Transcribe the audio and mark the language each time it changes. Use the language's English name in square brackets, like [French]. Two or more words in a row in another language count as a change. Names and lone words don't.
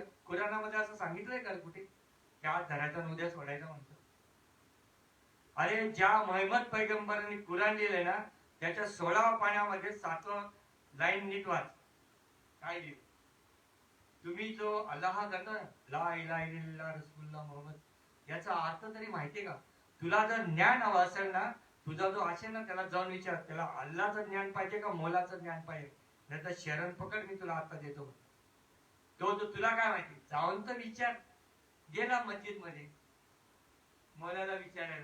[Marathi] कुराणामध्ये असं सांगितलंय का कुठे त्या धरायचा उद्या सोडायचा म्हणतो. अरे ज्या मोहम्मद पैगंबरांनी कुराण लिहिलंय ना, त्याच्या 16व्या पाण्यामध्ये 7वं लाईन नीट वाच. काय लिहिलं, तुम्ही जो अल्लाह करता [Arabic] لا إله إلا الله رسول الله محمد, [Marathi] याचा अर्थ तरी माहितीये का. तुला जर ज्ञान हवं असेल ना, तुझा जो असेल ना, त्याला जाऊन विचार, त्याला अल्लाचं ज्ञान पाहिजे का मोलाचं ज्ञान पाहिजे, नाही तर शरण पकड, मी तुला आता देतो. तो तुला काय माहिती, जाऊन तर विचार. गेला मस्जिद मध्ये मोलाला विचारायला.